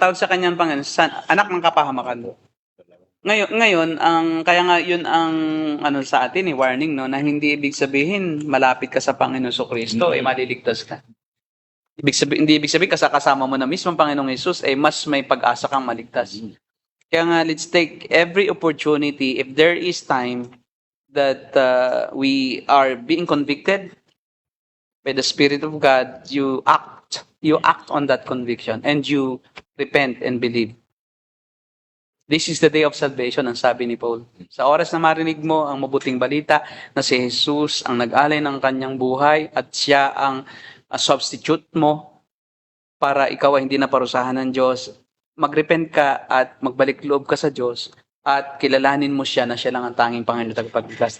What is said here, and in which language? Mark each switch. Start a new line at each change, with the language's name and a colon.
Filipino: Tawag sa kanyang Panginoon, anak ng kapahamakan. Ngayon, kaya nga yun ang sa atin warning no, na hindi ibig sabihin malapit ka sa Panginoon Kristo ay maliligtas ka. Hindi ibig sabihin kasama mo na mismo ang Panginoong Hesus ay mas may pag-asa kang maligtas. Kaya nga
English: let's take every opportunity if there is time that we are being convicted by the Spirit of God, you act on that conviction and you repent and believe. This is the day of salvation,
Filipino: ang sabi ni Paul. Sa oras na marinig mo ang mabuting balita na si Jesus ang nag-alay ng kanyang buhay at siya ang substitute mo para ikaw ay hindi na parusahan ng Diyos, magrepent ka at magbalik loob ka sa Diyos at kilalanin mo siya na siya lang ang tanging Panginoon at tagapagligtas.